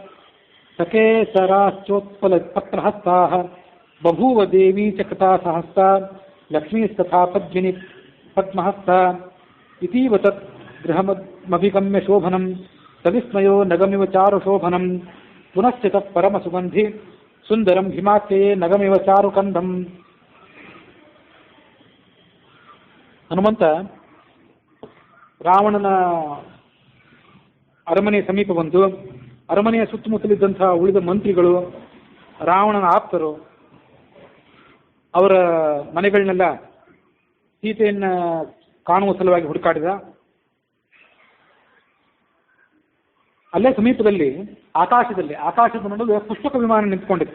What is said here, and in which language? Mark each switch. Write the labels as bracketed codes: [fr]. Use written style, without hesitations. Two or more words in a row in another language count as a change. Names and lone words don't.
[sa] ಸಕೇಸರಾಶ್ಚೋತ್ಪಲಪತ್ರಹಸ್ತಾಃ ಬಭೂವ ದೇವೀ ಚ ಕೃತಾ ಸಹಸ್ತಾ ಲಕ್ಷ್ಮೀಸ್ತಥಾ ಪದ್ಮಿನಿ ಪದ್ಮಹಸ್ತಾ ಇತೀವ ತತ್ ಗೃಹಮಭಿಗಮ್ಯ ಶೋಭನಂ ಸವಿಸ್ಮಯೋ ನಗಮಿವ ಚಾರುಶೋಭನಂ ಪುನಶ್ಚ ತತ್ ಪರಮಸುಗಂಧಿ ಸುಂದರಂ ಹಿಮಾಖ್ಯಯೇ ನಗಮಿವ ಚಾರುಕಂದಂ. [kn] ಹನುಮಂತ ರಾವಣನ ಅರಮನೆ ಸಮೀಪ ಬಂದು ಅರಮನೆಯ ಸುತ್ತಮುತ್ತಲಿದ್ದಂತಹ ಉಳಿದ ಮಂತ್ರಿಗಳು, ರಾವಣನ ಆಪ್ತರು, ಅವರ ಮನೆಗಳನ್ನೆಲ್ಲ ಸೀತೆಯನ್ನ ಕಾಣುವ ಸಲುವಾಗಿ ಹುಡುಕಾಡಿದ. ಅಲ್ಲೇ ಸಮೀಪದಲ್ಲಿ ಆಕಾಶದ ನಡುವೆ ಪುಷ್ಪಕ ವಿಮಾನ ನಿಂತ್ಕೊಂಡಿತ್ತು.